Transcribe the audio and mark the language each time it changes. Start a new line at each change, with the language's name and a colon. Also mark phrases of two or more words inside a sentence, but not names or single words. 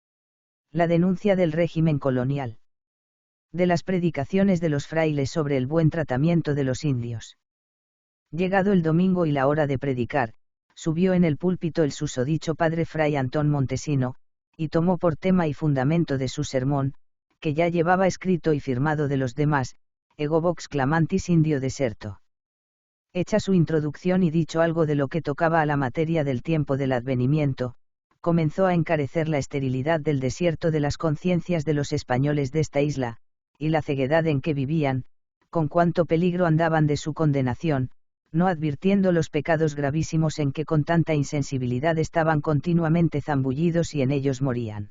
Spanish: La denuncia del régimen colonial. De las predicaciones de los frailes sobre el buen tratamiento de los indios. Llegado el domingo y la hora de predicar, subió en el púlpito el susodicho padre fray Antón Montesino, y tomó por tema y fundamento de su sermón, que ya llevaba escrito y firmado de los demás,
Latin: ego vox clamantis indio deserto.
Spanish: Hecha su introducción y dicho algo de lo que tocaba a la materia del tiempo del advenimiento, comenzó a encarecer la esterilidad del desierto de las conciencias de los españoles de esta isla, y la ceguedad en que vivían, con cuánto peligro andaban de su condenación, no advirtiendo los pecados gravísimos en que con tanta insensibilidad estaban continuamente zambullidos y en ellos morían.